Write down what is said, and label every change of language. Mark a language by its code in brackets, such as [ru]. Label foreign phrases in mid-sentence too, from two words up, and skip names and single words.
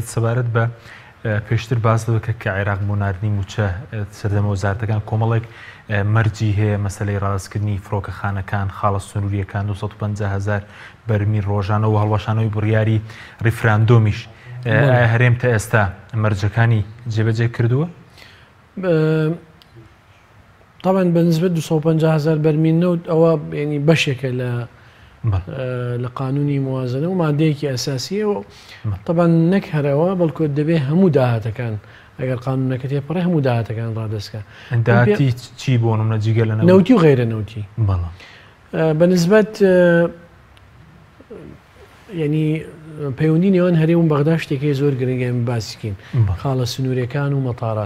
[ckb] سەبارەت بە پێشتر باس دەکە کە عێراق بۆ ناردنی موچە سەردەمە وەزارەتەکان کۆمەڵێک مەرجی هەیە مەسەلەی ڕاستکردنی فڕۆکەخانەکان خاڵە سنووریەکان 250,000 بەرمی ڕۆژانە و هەڵوەشانەوەی بڕیاری ڕیفراندۆمیش هەرێم تا ئێستا مەرجەکانی جێبەجێ کردووە؟ [ar] طبعا بنسبة 250,000 برميل نود أو يعني بشكل لقانوني موازنة [ckb] ومادەیەکی ئەساسیە طبعا نەک هەرەوە بەڵکو دەبێ هەموو داهاتەکان ئەگەر قانونەکە تێپەڕێ هەموو داهاتەکان ڕادەستکە داهاتی چی بۆ نمونە جگە لە نەوتی و غیرە نەوتی بەنسبەت ینی پەیوەندی نێوان هەرێم و بەغدا شتێکی زۆر گرنگە باسیکەین خاڵە سنووریەکان و مەتارات.